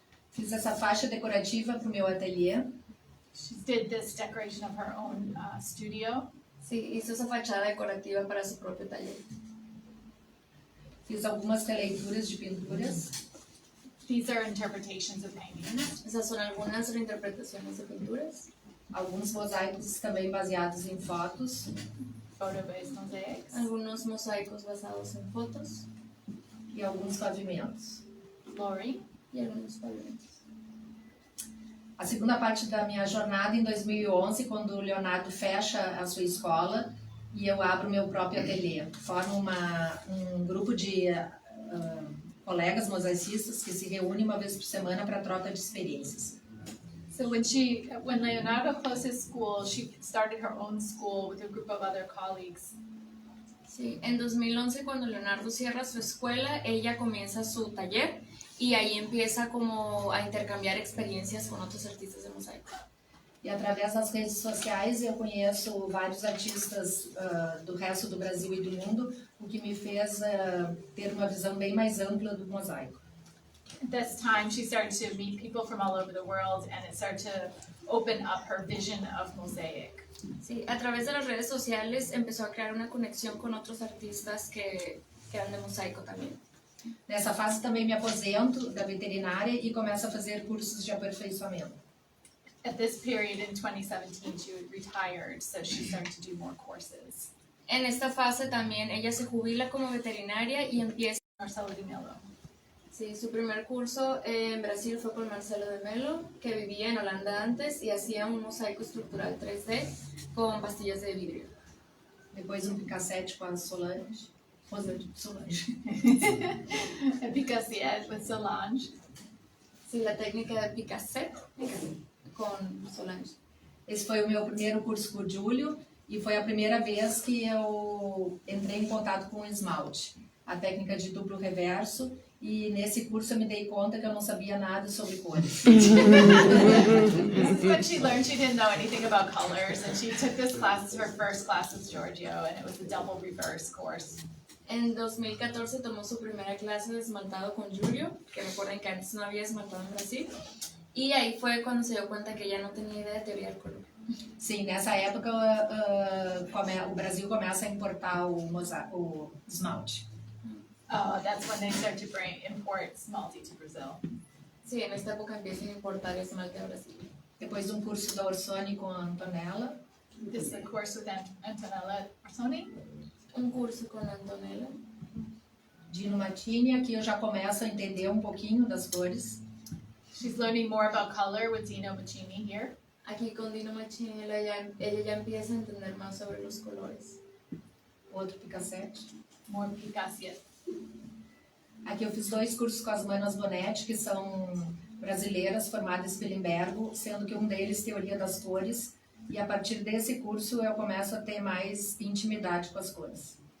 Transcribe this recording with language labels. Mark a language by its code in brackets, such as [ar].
[pt] Fiz essa faixa decorativa para o meu ateliê. [en] She did this decoration of her own studio. [es] Sí, hizo esa fachada decorativa para su propio taller. [pt] Fiz algumas releituras de pinturas. [en] These are interpretations of paintings. [es] Esas son algunas reinterpretaciones de pinturas. [pt] Alguns mosaicos também baseados em fotos. [en] Photo-based mosaics. [es] Algunos mosaicos basados en fotos [pt] E alguns pavimentos. [en] Flooring. [es] y algunos pavimentos. [pt] A segunda parte da minha jornada em 2011, quando o Leonardo fecha a sua escola e eu abro meu próprio ateliê. Formo um grupo de colegas mosaicistas que se reúnem uma vez por semana para troca de experiências. [en] So when Leonardo closed his school, she started her own school with a group of other colleagues. [es] Sí, en 2011 cuando Leonardo cierra su escuela, ella comienza su taller y ahí empieza como a intercambiar experiencias con otros artistas de mosaico. [pt] E através das redes sociais eu conheço vários artistas do resto do Brasil e do mundo, o que me fez ter uma visão bem mais ampla do mosaico. [en] At this time, she started to meet people from all over the world, and it started to open up her vision of mosaic. [es] Sí, a través de las redes sociales empezó a crear una conexión con otros artistas que eran de mosaico también. [pt] Nessa fase também me aposento da veterinária e começo a fazer cursos de aperfeiçoamento. [en] At this period in 2017, she retired, so she started to do more courses. [es] En esta fase también ella se jubila como veterinaria y empieza. [pt] Marcelo de Mello. [es] Sí, su primer curso en Brasil fue con Marcelo de Mello, que vivía en Holanda antes y hacía un mosaico estructural 3D con pastillas de vidrio. [pt] Depois picassete com a Solange. Solange. [en] A Picassiette with Solange. [es] Sí, la técnica de Picassette con Solange. [pt] Esse foi o meu primeiro curso com o Júlio e foi a primeira vez que eu entrei em contato com o esmalte, a técnica de duplo reverso, e nesse curso eu me dei conta que eu não sabia nada sobre cores. [en] This is what she learned. She didn't know anything about colors, and she took this class, her first class with Giorgio, and it was a double reverse course. [es] En 2014 tomó su primera clase de esmaltado con Julio, que recuerden que antes no había esmaltado en Brasil, y ahí fue cuando se dio cuenta que ella no tenía idea de teoría del color. [pt] Sim, nessa época o Brasil começa a importar o esmalte. [en] Oh, that's when they start to import esmalte to Brazil. [es] Sí, en esta época empiezan a importar esmalte a Brasil. [pt] Depois um curso da Orsoni com a Antonella. [en] This is a course with Antonella Orsoni. [es] Un curso con Antonella. [pt] Dino Matini, aqui eu já começo a entender um pouquinho das cores. [en] She's learning more about color with Dino Maccini here. [es] Aquí con Dino Machini ella ya empieza a entender más sobre los colores. [pt] Outro picassete. [en] More Picassiette. [pt] Aqui eu fiz 2 cursos com as Manas Bonetti, que são brasileiras formadas pelo Limbergo, sendo que um deles teoria das cores, e a partir desse curso eu começo a ter mais intimidade com as cores.